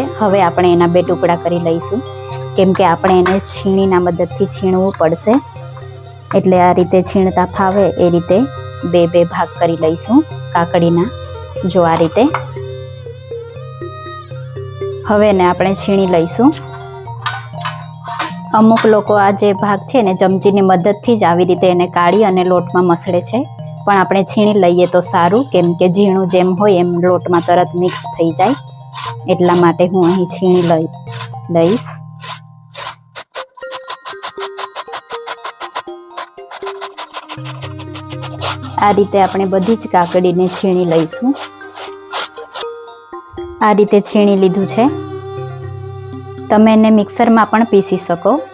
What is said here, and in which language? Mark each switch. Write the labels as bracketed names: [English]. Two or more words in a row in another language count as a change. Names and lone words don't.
[Gujarati] હવે આપણે એના બે ટુકડા કરી લઈશું, કેમ કે આપણે એને છીણીના મદદથી છીણવું પડશે, એટલે આ રીતે છીણતા ફાવે એ રીતે બે બે ભાગ કરી લઈશું કાકડીના। જો આ રીતે હવે ને આપણે છીણી લઈશું। અમુક લોકો આ જે ભાગ છે ને ચમચીની મદદથી જ આવી રીતે એને કાઢી અને લોટમાં મસળે છે, પણ આપણે છીણી લઈએ તો સારું, કેમ કે ઝીણું જેમ હોય એમ લોટમાં તરત મિક્સ થઈ જાય, એટલા માટે હું અહીં છીણી લઈશ। આ રીતે આપણે બધી જ કાકડીને છીણી લઈશું। આ રીતે છીણી લીધું છે। તમે એને મિક્સરમાં પણ પીસી શકો।